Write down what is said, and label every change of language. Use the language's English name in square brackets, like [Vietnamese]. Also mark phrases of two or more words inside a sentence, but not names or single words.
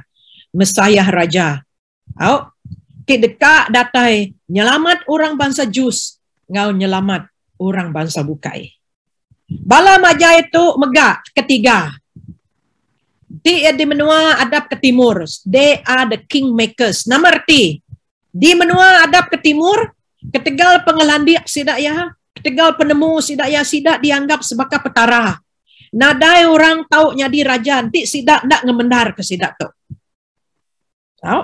[Iban] Mesayah Raja. Ki dekat datai nyelamat orang bangsa Jus, ngau nyelamat orang bangsa Bukai. Bala majai itu megak ketiga. Di menua adap ke timur. [English] They are the kingmakers. Nomor ti. [Iban] Di menua adap ke timur, ketegal pengelandik sidak ya, ketegal penemu sidak ya, sidak dianggap sebagai petara. Nadai orang tahu nyadi raja, nanti sidak ndak ngemendar ke sidak tu. Tahu?